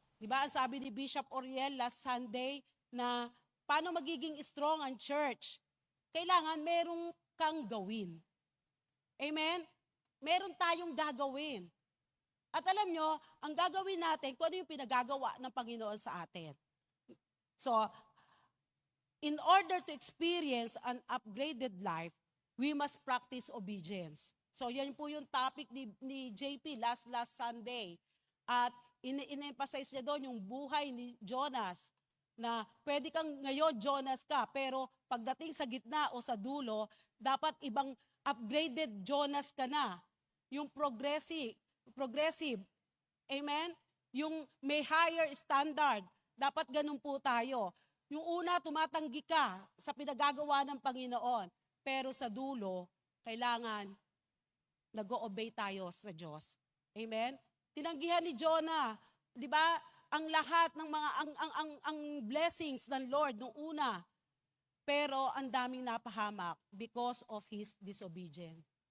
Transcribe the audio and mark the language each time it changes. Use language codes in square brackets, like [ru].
[tl] Diba? Ang sabi ni Bishop Oriel last Sunday na paano magiging strong ang church? Kailangan merong kang gawin. Amen? Meron tayong gagawin. At alam nyo, ang gagawin natin, kung ano yung pinagagawa ng Panginoon sa atin. [en] So, in order to experience an upgraded life, we must practice obedience. [tl] So, yan po yung topic ni JP last Sunday. At in-emphasize niya doon yung buhay ni Jonas, na pwede kang ngayon Jonas ka, pero pagdating sa gitna o sa dulo, dapat ibang upgraded Jonas ka na. Yung progressive. Amen? Yung may higher standard. Dapat ganun po tayo. Yung una, tumatanggi ka sa pinagagawa ng Panginoon. Pero sa dulo, kailangan nag-o-obey tayo sa Diyos. Amen? Tinanggihan ni Jonah, 'di ba? Ang lahat ng mga ang blessings ng Lord nung una. Pero ang daming napahamak because of his disobedience.